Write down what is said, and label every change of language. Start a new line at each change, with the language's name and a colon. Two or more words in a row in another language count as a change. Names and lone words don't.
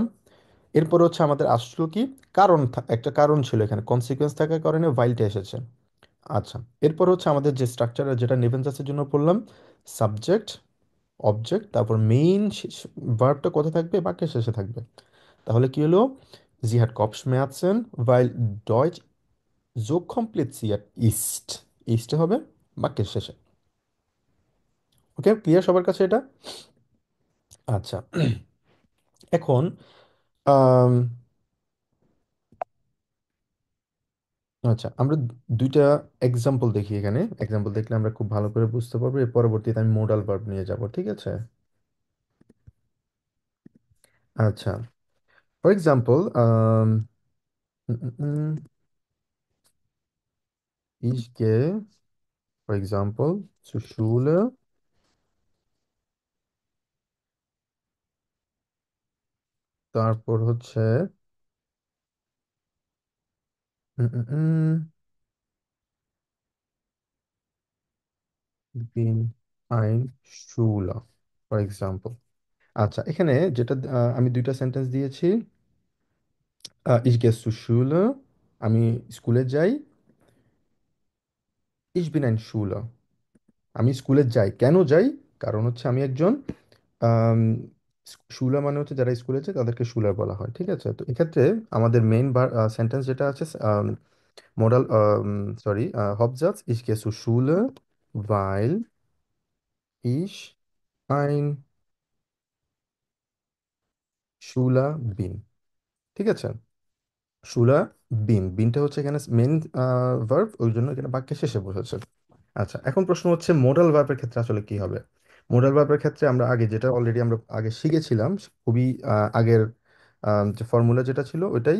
Bangla: এরপর হচ্ছে আমাদের আসলো কি? কারণ, একটা কারণ ছিল এখানে, কনসিকুয়েন্স থাকার কারণে ভাইলটা এসেছে। আচ্ছা, এরপর হচ্ছে আমাদের যে স্ট্রাকচার যেটা নেভেনজাসের জন্য পড়লাম, সাবজেক্ট, অবজেক্ট, তারপর
English: main verb
Bangla: কোথায় থাকবে? বাক্যের শেষে থাকবে। তাহলে কি হলো?
German: Sie hat Kopfschmerzen, weil Deutsch so kompliziert ist.
Bangla: ইস্টে হবে বাক্যের শেষে। ওকে, ক্লিয়ার সবার কাছে এটা? আচ্ছা, এখন আম, আচ্ছা, আমরা দুইটা এক্সাম্পল দেখি এখানে। এক্সাম্পল দেখলে আমরা খুব ভালো করে বুঝতে পারবো, এর পরবর্তীতে আমি মোডাল ভার্ব নিয়ে যাব। ঠিক আছে, আচ্ছা,
English: for example
German: ich gehe,
English: for example,
German: zur Schule,
Bangla: তারপর হচ্ছে উম, উম, উম,
German: bin ein Schüler,
English: for example.
Bangla: আচ্ছা, এখানে যেটা আমি দুইটা সেন্টেন্স দিয়েছি।
German: ich gehe zur Schule,
Bangla: আমি স্কুলে যাই।
German: ich bin ein Schüler,
Bangla: আমি স্কুলে যাই। কেন যাই? কারণ হচ্ছে আমি একজন শুলার মানে হচ্ছে যারা স্কুলে যায় তাদেরকে শুলার বলা হয়, ঠিক আছে? তো এক্ষেত্রে আমাদের
English: main sentence
Bangla: যেটা আছে, মোডাল, সরি, Hauptsatz,
German: ich gehe zur Schule, weil ich ein Schüler bin,
Bangla: ঠিক আছে?
German: Schüler bin
Bangla: হচ্ছে এখানে
English: main verb,
Bangla: ওই জন্য এখানে বাক্যের শেষে বসেছে। আচ্ছা, এখন প্রশ্ন হচ্ছে
English: modal verb
Bangla: ক্ষেত্রে আসলে কি হবে। মোডাল ভার্বের ক্ষেত্রে আমরা আগে যেটা অলরেডি আমরা আগে শিখেছিলাম, খুবই আগের যে ফর্মুলা যেটা ছিল ওইটাই।